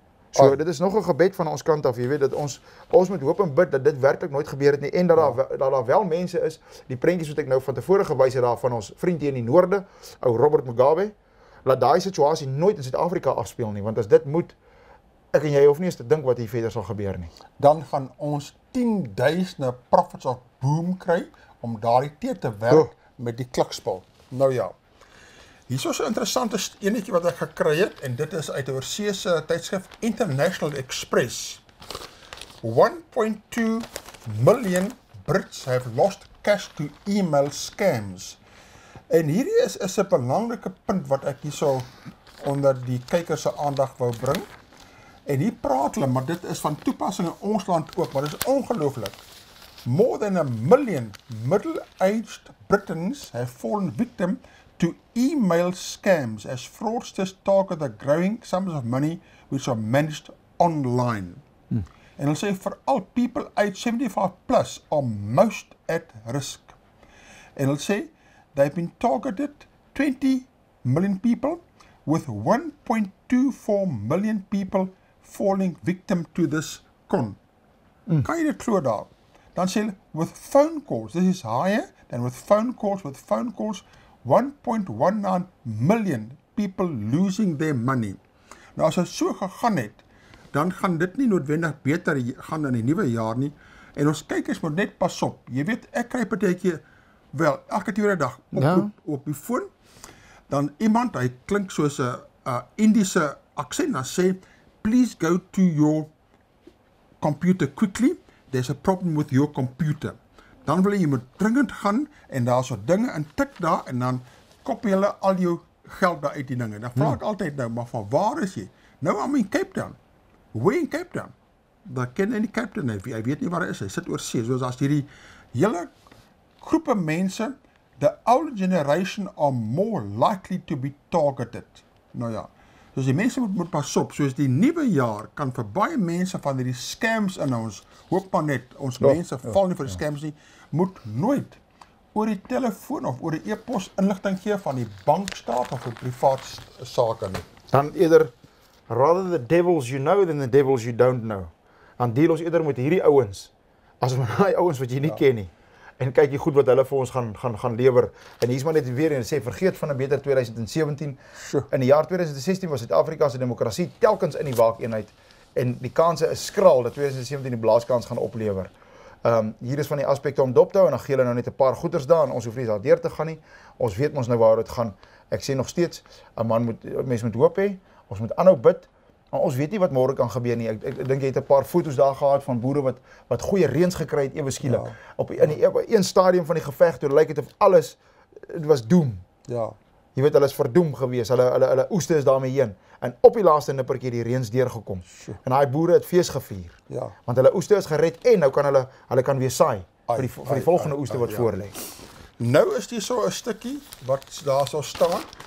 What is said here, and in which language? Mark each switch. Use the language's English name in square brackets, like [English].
[Afrikaans] So dit is nog 'n gebed van ons kant af, jy weet dat ons moet hoop en bid dat dit werklik nooit gebeur het nie en dat daar wel mense is, die prentjies wat ek nou van tevore gewys het daar van ons vriend hier in die noorde, ou Robert Mugabe, laat daai situasie nooit in Suid-Afrika afspeel nie, want as dit moet, ek en jy hoef nie eens te dink wat hier verder sal gebeur nie. Dan gaan ons 10.000 [English] prophets of boom [Afrikaans] kry om daardie tee te werk met die klikspel. Nou ja. Hier is 'n interessante enetjie wat ek gekry het en dit is uit 'n oorseese tydskrif International Express. [English] 1.2 million Brits have lost cash to email scams. [Afrikaans] En hierdie is 'n belangrike punt wat ek hierso onder die kykers se aandag wou bring. En hier praat hulle, maar dit is van toepassing in ons land ook, maar dit is ongelooflik. [English] More than 1 million middle-aged Britons have fallen victim to email scams as fraudsters target the growing sums of money which are managed online. [Afrikaans] En hulle sê veral [English] people aged 75 plus are most at risk. [Afrikaans] En hulle sê [English] they've been targeted 20 million people with 1.24 million people falling victim to this con. [Afrikaans] Kan jy dit glo daar? Dan sê hulle [English] with phone calls, this is higher than with phone calls, 1.19 million people losing their money. [Afrikaans] Nou as dit so gegaan het, dan gaan dit nie noodwendig beter gaan in die nuwe jaar nie. En ons kykers moet net pas op. Jy weet, ek kry partytjie wel elke tweede dag op die foon. Dan iemand, hy klink soos 'n Indiese aksent, dan sê, [English] please go to your computer quickly. There's a problem with your computer. [Afrikaans] Dan wil jy moet dringend gaan en daar so dinge in tik daar en dan kopie hulle al jou geld daar uit die dinge. Dan vra ek altyd nou, maar van waar is jy? Nou [English] I'm in Cape Town. [Afrikaans] Hoe in Cape Town? Daar ken hy nie Cape Town nie. Hy weet nie waar hy is. Hy sit oor see. Soos as hierdie hele groepe mense, [English] the older generation are more likely to be targeted. [Afrikaans] Nou ja, soos die mense moet pas op, soos die nuwe jaar kan vir baie mense van hierdie scams in ons, hoop maar net, ons mense val nie vir die scams nie, moet nooit oor die telefoon of oor die e-pos inligting gee van die bankstaat of 'n privaat sake nie. Dan eerder, [English] rather the devils you know than the devils you don't know. [Afrikaans] Dan deel ons eerder met hierdie ouens, as met daai ouens wat jy nie ken nie. En kyk jy goed wat hulle vir ons gaan lewer. En hier's maar net weer en sê, vergeet van 'n beter 2017. In die jaar 2016 was Suid-Afrika se demokrasie telkens in die waakeenheid. En die kanse is skraal dat 2017 die blaaskans gaan oplewer. Hier is van die aspekte om dop te hou, en dan gee hulle nou net 'n paar goeders daar, en ons hoef nie daardeur te gaan nie. Ons weet ons nou waar dit gaan. Ek sê nog steeds, 'n mens moet hoop hê, ons moet aanhou bid, maar ons weet nie wat môre kan gebeur nie. Ek dink jy het 'n paar foto's daar gehad van boere wat goeie reëns gekry het ewe skielik. In een stadium van die geveg, toe lyk dit of alles, dit was doem. Ja. Jy weet, hulle is verdoem gewees, hulle oeste is daarmee heen. En op die laaste nippertjie die reëns deurgekom. En daai boere het fees gevier. Ja. Want hulle oeste is gered en nou kan hulle kan weer saai vir die volgende oeste wat voor lê. Nou is die so 'n stukkie wat daar sou staan.